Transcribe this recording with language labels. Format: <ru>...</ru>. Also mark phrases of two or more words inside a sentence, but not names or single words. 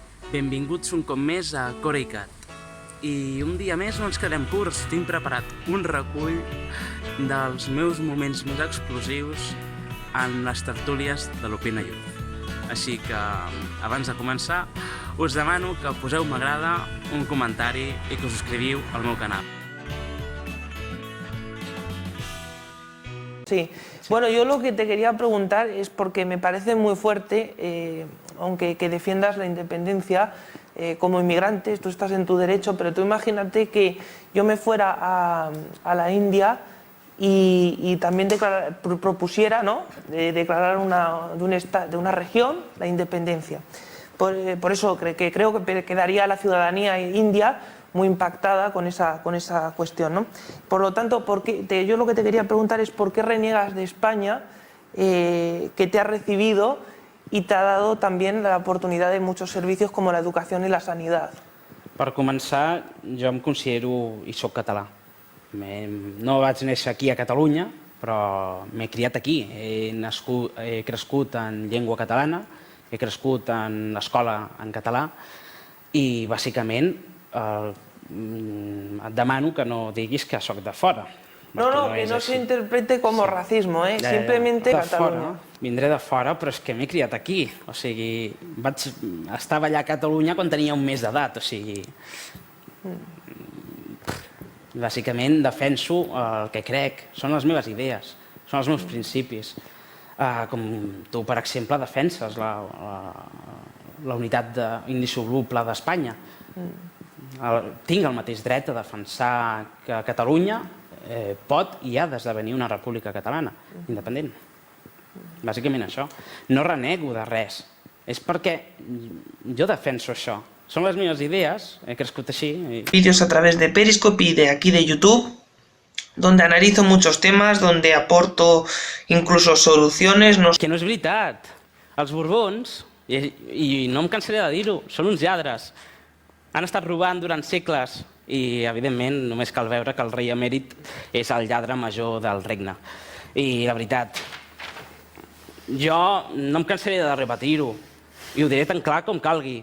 <ca>Benvinguts un cop més a Corecat. I un dia més no ens quedem curts, tinc preparat un recull dels meus moments més explosius en les tertúlies de l'Opina Youth. Així que, abans de començar, us demano que poseu m'agrada, un comentari i que us subscriviu al meu canal.</ca> <es>Sí, bueno, yo lo que te quería preguntar es porque me parece muy fuerte, aunque que defiendas la independencia como inmigrante, tú estás en tu derecho, pero tú imagínate que yo me fuera a la India y también propusiera, ¿no?, declarar de una región la independencia. Por eso creo que quedaría la ciudadanía india muy impactada con esa cuestión, ¿no? Por lo tanto, yo lo que te quería preguntar es por qué reniegas de España, que te ha recibido y te ha dado también la oportunidad de muchos servicios como la educación y la sanidad.</es> <ca>Per començar, jo em considero i soc català. No vaig néixer aquí a Catalunya, però m'he criat aquí. He crescut en llengua catalana, he crescut en l'escola en català i, bàsicament, et demano que no diguis que sóc de fora.</ca> <es>No, que no se interprete como racismo, simplemente Catalunya.</es> <ca>Vindré de fora, però és que m'he criat aquí. O sigui, estava allà a Catalunya quan tenia un mes d'edat. O sigui, bàsicament defenso el que crec, són les meves idees, són els meus principis. Com tu, per exemple, defenses la unitat indissoluble d'Espanya. Tinc el mateix dret a defensar que Catalunya pot i ha d'esdevenir una república catalana, independent. Bàsicament això. No renego de res. És perquè jo defenso això. Són les meves idees, he crescut així.</ca> <es>Vídeos a través de Periscope y de aquí de YouTube, donde analizo muchos temas, donde aporto incluso soluciones.</es> <ca>Que no és veritat. Els Borbons, i no em cansaré de dir-ho, són uns lladres. Han estat robant durant segles i, evidentment, només cal veure que el rei emèrit és el lladre major del regne. I, la veritat, jo no em cansaré de repetir-ho i ho diré tan clar com calgui.</ca>